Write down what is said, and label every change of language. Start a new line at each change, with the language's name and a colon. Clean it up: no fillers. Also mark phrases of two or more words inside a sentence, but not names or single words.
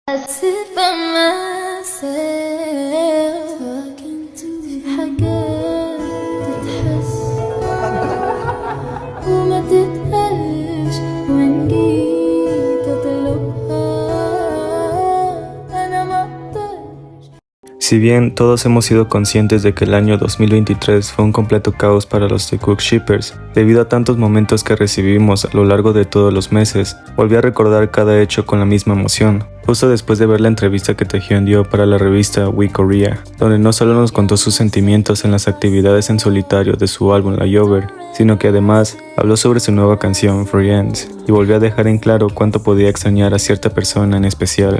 English: sit by myself talking to
Arabic: حاجات تتحس وما تتقالش وإن جيت أطلبها أنا ما أقدرش.
Spanish: Si bien todos hemos sido conscientes de que el año 2023 fue un completo caos para los The Cook Shippers, debido a tantos momentos que recibimos a lo largo de todos los meses, volví a recordar cada hecho con la misma emoción, justo después de ver la entrevista que Taehyun dio para la revista We Korea, donde no solo nos contó sus sentimientos en las actividades en solitario de su álbum Layover, sino que además habló sobre su nueva canción Free Ends, y volvió a dejar en claro cuánto podía extrañar a cierta persona en especial.